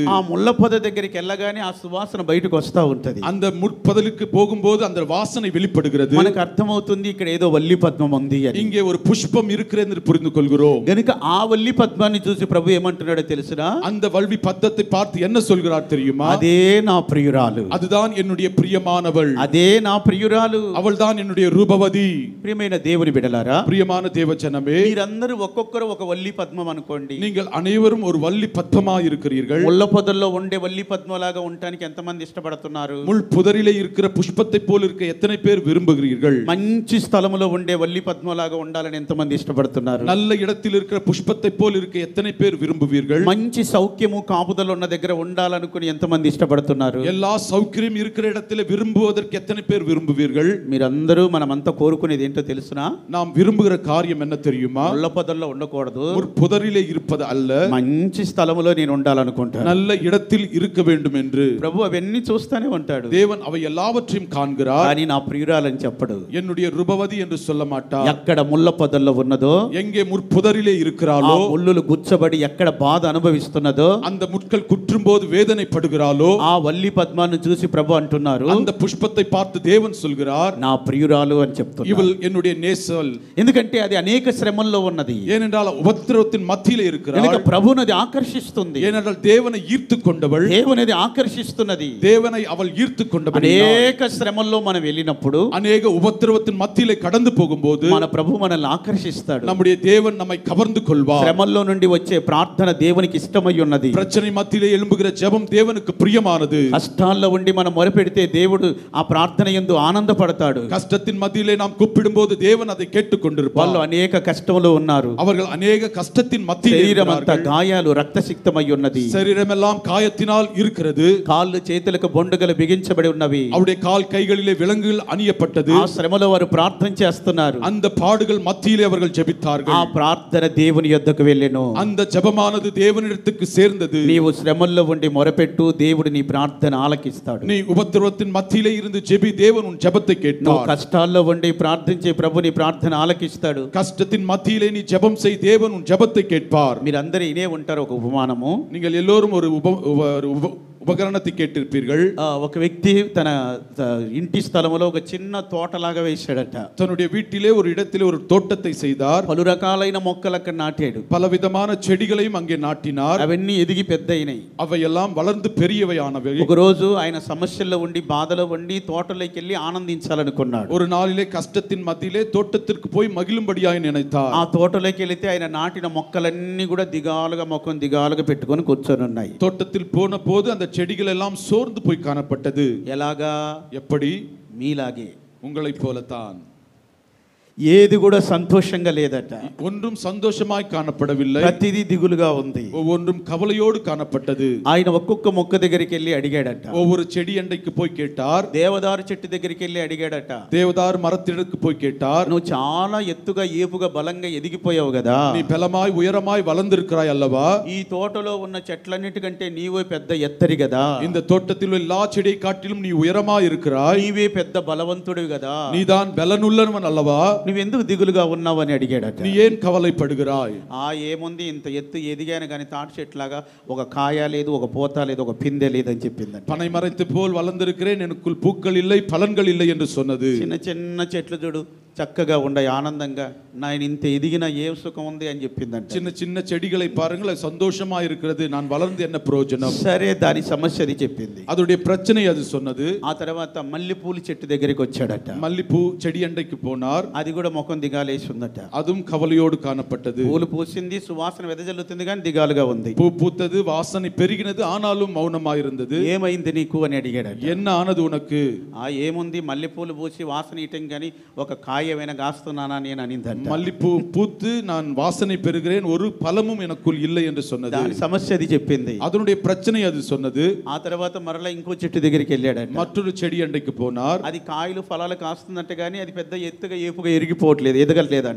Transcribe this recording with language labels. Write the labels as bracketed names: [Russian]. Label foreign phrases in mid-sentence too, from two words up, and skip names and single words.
[Telugu] ఆ ముళ్ళ పొద దగ్గరికి వెళ్ళగానే ఆ సువాసన బయటకు వస్తూ ఉంటది. [Tamil] அந்த முற்பதலுக்கு போகும்போது அந்த வாசனை வெளிப்படுகிறது. [Telugu] మనకు అర్థమవుతుంది ఇక్కడ ఏదో వల్లి పద్మం ఉంది అని. [Tamil] இங்கே ஒரு புஷ்பம் இருக்கிறது என்று புரிந்து கொள்கிறோம். [Telugu] గనుక ఆ వల్లి పద్మాన్ని చూసి ప్రభు ఏమంటున్నాడో తెలుసునా? [Tamil] அந்த வல்வி பத்தத்தை பார்த்து என்ன சொல்கிறார் தெரியுமா? [Telugu] అదే నా ప్రియురాలు, [Tamil] அதுதான் என்னுடைய பிரியமானவள், [Telugu] అదే నా ప్రియురాలు, [Tamil] அவள்தான் என்னுடைய రూపవతి. [Telugu] ప్రియమైన దేవుని బిడ్డలారా, [Tamil] பிரியமான தேவஜனமே, [Telugu] మీరందరూ ఒక్కొక్కరు ఒక వల్లి పద్మం అనుకోండి. [Tamil] நீங்கள் அனைவரும் ஒரு వల్లి పద్మமாய் இருக்கிறீர்கள். [Telugu] ముళ్ళ పొదల్లో ఉండే వల్లి పద్మలాగా ఉండడానికి ఎంతమంది ఇష్టపడుతున్నారు? [Tamil] முள் புதரிலே இருக்கிற புஷ்பத்தை போல இருக்க எத்தனை பேர் விரும்புகிறீர்கள்? [Telugu] మంచి స్థలములో ఉండే వల్లి పద్మలాగా ఉండాలని ఎంతమంది ఇష్టపడుతున్నారు? [Tamil] நல்ல இடத்தில் இருக்கிற புஷ்பத்தை போல இருக்க எத்தனை பேர் விரும்புவீர்கள்? [Telugu] మంచి సౌఖ్యము కాపుదల ఉన్న దగ్గర ఉండాలనుకుని ఎంతమంది ఇష్టపడుతున్నారు? [Tamil] எல்லா சௌக்கியம் இருக்கிற இடத்துல விரும்புவதற்கு எத்தனை பேர் விரும்புவீர்கள்? [Telugu] మీరందరూ మనమంతా కోరుకునేది ఏంటో తెలుసునా? [Tamil] நாம் விரும்புகிற காரியம் என்ன தெரியுமா? [Telugu] ముళ్ళ పొదల్లో ఉండకూడదు, [Tamil] ஒரு புதரிலே இருப்பது அல்ல, [Telugu] మంచి స్థలములో నేను ఉండాలనుకుంటాను. [Tamil] நல்ல இடத்தில் இருக்க வேண்டும் என்று [Telugu] ప్రభు అవన్నీ చూస్తానే ఉంటాడు. [Tamil] தேவன் அவை எல்லாவற்றையும் காண்கிறார். [Telugu] కానీ నా ప్రియురాలని చెప్పడు. [Tamil] என்னுடைய ரூபவதி என்று சொல்ல மாட்டார். [Telugu] ఎక్కడ ముళ్ళ పొదల్లో ఉన్నదో, [Tamil] எங்கே முற்புதரிலே [Telugu] ఆ [Tamil] இருக்கிறாளோ, [Telugu] ముళ్ళులు గుచ్చబడి ఎక్కడ బాధ అనుభవిస్తున్నదో, [Tamil] அந்த முட்கள் குற்றும் போது வேதனைப்படுகிறாளோ, [Telugu] ఆ వల్లి పద్మాన్ని చూసి ప్రభు అంటున్నారు, [Tamil] அந்த புஷ்பத்தை பார்த்து தேவன் சொல்கிறார், [Telugu] నా ప్రియురాలు అని చెప్తున్నారు. [Tamil] இவள் என்னுடைய நேசல். [Telugu] ఎందుకంటే అది అనేక శ్రమల్లో ఉన్నది. [Tamil] ஏனென்றால் உபத்திரவத்தின் மத்தியிலே இருக்கிறாள். [Telugu] కనుక ప్రభువునది ఆకర్షిస్తుంది. [Tamil] ஏனென்றால் தேவனை ஈர்த்து கொண்டவள், [Telugu] దేవునది ఆకర్షిస్తున్నది. [Tamil] தேவனை அவள் ஈர்த்து கொண்டவள். [Telugu] అనేక శ్రమల్లో మనం వెళ్ళినప్పుడు [Tamil] அநேக உபத்திரவத்தின் மத்தியிலே கடந்து போகும்போது [Telugu] మన ప్రభు మనల్ని ఆకర్షిస్తాడు. [Tamil] நம்முடைய தேவன் நம்மை கவர்ந்து கொள்வார். [Telugu] శ్రమల్లో నుండి వచ్చే ప్రార్థన దేవునికి ఇష్టమై ఉన్నది. [Tamil] பிரச்சனை மத்தியிலே எழும்புகிற ஜெபம் தேவனுக்கு பிரியமானது. [Telugu] కష్టాల్లో ఉండి మనం మొరపెడితే దేవుడు ఆ ప్రార్థన యందు ఆనందపడతాడు. [Tamil] கஷ்டத்தின் மத்தியிலே நாம் கூப்பிடும்போது தேவன் அதை கேட்டுக் கொண்டிருப்பார். [Telugu] వాళ్ళు అనేక కష్టములో ఉన్నారు. [Tamil] அவர்கள் அநேக கஷ்டத்தின் மத்தியிலே [Telugu] శరీరం అంతా [Tamil] இருக்கிறார்கள். [Telugu] గాయాలు రక్తసిక్తమై ఉన్నది. [Tamil] சரீரமெல்லாம் காயத்தினால் இருக்கிறது. [Telugu] కాళ్ళు చేతులకు బొండుగలు బిగించబడి ఉన్నవి. [Tamil] அவருடைய கால் கைகளிலே விலங்குகள் அணியப்பட்டது. [Telugu] ఆ శ్రమలో వారు ప్రార్థన చేస్తున్నారు. [Tamil] அந்த பாடுகள் மத்தியிலே அவர்கள் [Telugu] ఆ [Tamil] ஜெபித்தார்கள். [Telugu] ప్రార్థన దేవుని యొద్దకు వెళ్ళెను. [Tamil] அந்த ஜெபமானது தேவனிடத்துக்கு சேர்ந்தது. [Telugu] నీవు శ్రమల్లో ఉండి మొరపెట్టు, దేవుడు నీ ప్రార్థన ఆలకిస్తాడు. [Tamil] நீ உபத்திரவத்தின் மத்தியிலே இருந்து ஜெபி, தேவன் உன் ஜெபத்தை [Telugu] నువ్వు [Tamil] கேட்பார். [Telugu] కష్టాల్లో ఉండి ప్రార్థించే ప్రభు నీ ప్రార్థన ఆలకిస్తాడు. [Tamil] கஷ்டத்தின் மத்தியிலே நீ ஜெபம் செய், தேவன் உன் ஜெபத்தை கேட்பார். [Telugu] మీరందరూ ఇనే ఉంటారు ఒక ఉపమానము. [Tamil] நீங்கள் எல்லோரும் ஒரு ఉపకరణத்தை கேட்டிருப்பீர்கள். [Telugu] ఒక వ్యక్తి తన ఇంటి స్థలంలో ఒక చిన్న తోటలాగా వేశాడట. [Tamil] தன்னுடைய வீட்டிலே ஒரு இடத்திலே ஒரு தோட்டத்தை செய்தார். [Telugu] పలు రకాలైన మొక్కలు అక్కడ నాటాడు. [Tamil] பலவிதமான செடிகளையும் அங்கே நாட்டினார். [Telugu] అవన్నీ ఎదిగి పెద్దయినాయి. [Tamil] அவையெல்லாம் வளர்ந்து பெரியவையானவை. [Telugu] ఒక రోజు ఆయన సమస్యల్లో ఉండి బాధలో ఉండి తోటలోకి వెళ్ళి ఆనందించాలనుకున్నాడు. [Tamil] ஒரு நாளிலே கஷ்டத்தின் மத்தியிலே தோட்டத்திற்கு போய் மகிழும்படியாய் நினைத்தார். [Telugu] ఆ తోటలోకి వెళితే ఆయన నాటిన మొక్కలన్నీ కూడా దిగాలుగా ముఖం దిగాలుగా పెట్టుకొని కూర్చొని ఉన్నాయి. [Tamil] தோட்டத்தில் போன போது அந்த செடிகள் எல்லாம் சோர்ந்து போய் காணப்பட்டது. [Telugu] ఎలాగా? [Tamil] எப்படி? [Telugu] మీలాగే, [Tamil] உங்களைப் போலத்தான். [Telugu] ఏది కూడా సంతోషంగా లేదట. [Tamil] ஒன்றும் சந்தோஷமாய் காணப்படவில்லை. [Telugu] ప్రతిదీ దిగులుగా ఉంది. [Tamil] ஒவ்வொன்றும் கவலையோடு காணப்பட்டது. [Telugu] ఆయన ఒక్కొక్క మొక్క దగ్గరికి వెళ్ళి అడిగాడట. [Tamil] ஒவ்வொரு செடி அண்டைக்கு போய் கேட்டார். [Telugu] దేవదారు చెట్టు దగ్గరికి వెళ్ళి అడిగాడట. [Tamil] தேவதார் மரத்திற்கு போய் கேட்டார். [Telugu] నువ్వు చాలా ఎత్తుగా ఏపుగా బలంగా ఎదిగిపోయావు కదా, [Tamil] நீ பலமாய் உயரமாய் வளர்ந்திருக்கிறாய் அல்லவா? [Telugu] ఈ తోటలో ఉన్న చెట్లన్నిటికంటే నీవే పెద్ద ఎత్తరి కదా, [Tamil] இந்த தோட்டத்தில் உள்ள எல்லா செடியை காட்டிலும் நீ உயரமாய் இருக்கிறாய். [Telugu] నీవే పెద్ద బలవంతుడివి కదా, [Tamil] நீதான் பலனுள்ளவன் அல்லவா? [Telugu] నువ్వెందుకు దిగులుగా ఉన్నావు అని అడిగాడట. [Tamil] நீ ஏன் கவலைப்படுகிறாய்? [Telugu] ఏముంది, ఇంత ఎత్తు ఎదిగాను కానీ తాటి చెట్లాగా ఒక కాయ లేదు, ఒక పూత లేదు, ఒక పిందె లేదు అని చెప్పిందంట. [Tamil] பனை மரத்தை போல் வளர்ந்திருக்கிறேன், எனக்குள் பூக்கள் இல்லை, பலன்கள் இல்லை என்று சொன்னது. [Telugu] చిన్న చిన్న చెట్లు చూడు చక్కగా ఉండాయి, ఆనందంగా, నేను ఇంత ఎదిగిన ఏం సుఖం ఉంది అని చెప్పిందంట. [Tamil] சின்ன சின்ன செடிகளை பாருங்கள், அது சந்தோஷமா இருக்கிறது, நான் வளர்ந்து என்ன பிரயோஜனம்? [Telugu] సరే, దాని సమస్య అది చెప్పింది. [Tamil] அதோடைய பிரச்சனை அது சொன்னது. [Telugu] ఆ తర్వాత మల్లెపూలు చెట్టు దగ్గరికి వచ్చాడట. [Tamil] மல்லிப்பூ செடி அண்டைக்கு போனார். [Telugu] అది కూడా ముఖం దిగాలేసి ఉందట. [Tamil] அதுவும் கவலையோடு காணப்பட்டது. [Telugu] పూలు పూసింది, సువాసన వెదజల్లుతుంది కానీ దిగాలుగా ఉంది. [Tamil] பூ பூத்தது, வாசனை பெருகினது, ஆனாலும் மௌனமாயிருந்தது. [Telugu] ఏమైంది నీకు అని అడిగాడట. [Tamil] என்ன ஆனது உனக்கு? [Telugu] ఏముంది, మల్లెపూలు పూసి వాసన ఇయటం కానీ ఒక కాయ ఏమైనా కాస్తున్నానా నేను అనిందంట. [Tamil] மல்லிப்பூ பூத்து நான் வாசனை பெறுகிறேன், ஒரு பலமும் எனக்குள் இல்லை என்று சொன்னது. [Telugu] దాని సమస్య అది చెప్పింది. [Tamil] அதனுடைய பிரச்சனை அது சொன்னது. [Telugu] ఆ తర్వాత మరలా ఇంకో చెట్టు దగ్గరికి వెళ్ళాడట. [Tamil] மற்றொரு செடி அண்டைக்கு போனார். [Telugu] అది కాయలు ఫలాలు కాస్తుందంట కానీ అది పెద్ద ఎత్తుగా ఏపుగా ఎరిగిపోవట్లేదు, ఎదగట్లేదంట.